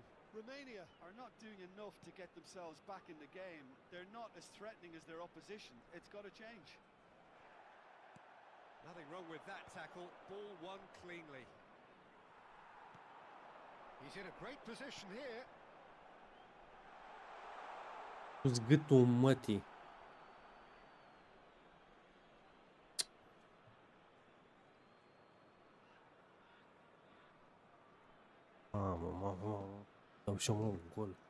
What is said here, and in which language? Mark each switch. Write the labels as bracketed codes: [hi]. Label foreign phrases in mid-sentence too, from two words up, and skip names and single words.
[en] Romania are not doing enough to get themselves back in the game. They're not as threatening as their opposition. It's got to change. Nothing wrong with that tackle. Ball won cleanly. He's in a great position here. [ro] Cu-ți gâtul mătii. Mamă. Dau și un gol.